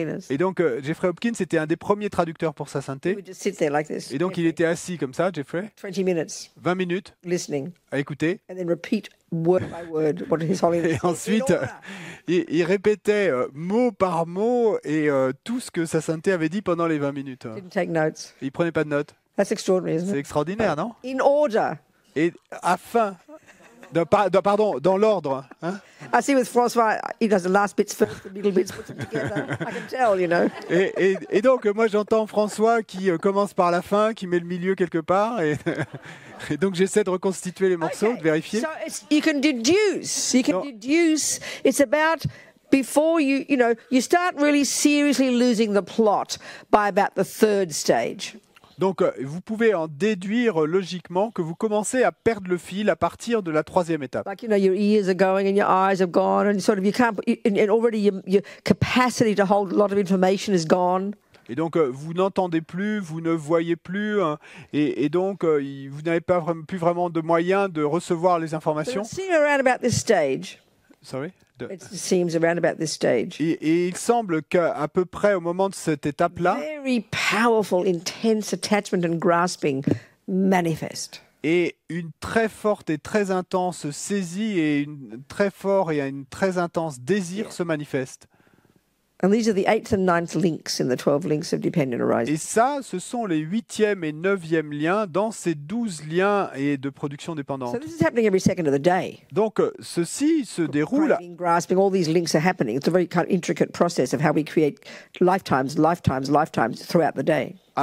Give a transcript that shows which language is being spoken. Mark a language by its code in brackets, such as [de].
[fr] Et donc Jeffrey Hopkins était un des premiers traducteurs pour sa sainteté. Et donc il était assis comme ça, Jeffrey. [en] 20 minutes. Listening. [fr] À écouter. [en] And then repeat word by word what His Holiness. [fr] Et ensuite, il répétait mot par mot et tout ce que sa sainteté avait dit pendant les 20 minutes. [en] Didn't take notes. [fr] Il prenait pas de notes. [en] That's extraordinary, isn't it? [fr] C'est extraordinaire, non? [en] In order. [fr] Et afin, pardon, dans l'ordre. Hein? [en] I see with François, he does the last bits first, the middle bits, puts them together. I can tell, you know. [fr] Et donc, moi, j'entends François qui commence par la fin, qui met le milieu quelque part, et donc j'essaie de reconstituer les morceaux, de vérifier. [en] So you can deduce. It's about before you start really seriously losing the plot by about the 3rd stage. [fr] Donc, vous pouvez en déduire logiquement que vous commencez à perdre le fil à partir de la 3e étape. [en] Like, your ears are going and your eyes have gone, and sort of you can't, and already your capacity to hold a lot of information is gone. [fr] Et donc, vous n'entendez plus, vous ne voyez plus, et donc, vous n'avez pas plus vraiment de moyens de recevoir les informations. [en] But it seems around about this stage. Sorry? It seems around about this stage. [fr] Et il semble qu'à peu près au moment de cette étape-là, [en] very powerful, intense attachment and grasping manifest. [fr] Et une très forte et très intense saisie et un très intense désir se manifeste. [en] And these are the 8th and 9th links in the 12 links of dependent arising. [fr] Et ça, ce sont les 8e et 9e liens dans ces 12 liens et de production dépendante. [en] So this is happening every second of the day. [fr] Donc, ceci se déroule. [en] Craving, grasping, all these links are happening. It's a very kind of intricate process of how we create lifetimes throughout the day.